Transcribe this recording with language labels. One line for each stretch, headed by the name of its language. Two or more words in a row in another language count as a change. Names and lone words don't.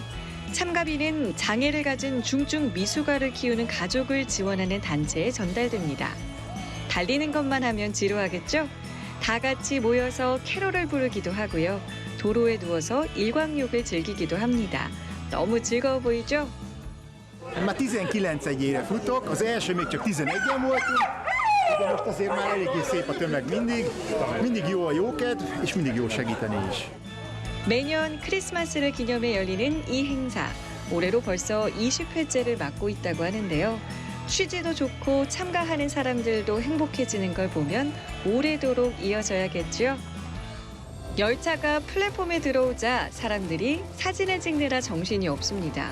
Korean: 참가비는 장애를 가진 중증 미숙아를 키우는 가족을 지원하는 단체에 전달됩니다. 달리는 것만 하면 지루하겠죠? 다 같이 모여서 캐롤을 부르기도 하고요. 도로에 누워서 일광욕을 즐기기도 합니다. 너무 즐거워 보이죠?
Hungarian: Már 19-egyére futok, az első még csak 11-en voltunk, de most azért már eléggé szép a tömeg mindig jó a jókedv, és mindig jó segíteni is.
Korean: 매년 크리스마스를 기념해 열리는 이 행사. 올해로 벌써 20회째를 맞고 있다고 하는데요. 취지도 좋고 참가하는 사람들도 행복해지는 걸 보면 오래도록 이어져야겠죠. 열차가 플랫폼에 들어오자 사람들이 사진을 찍느라 정신이 없습니다.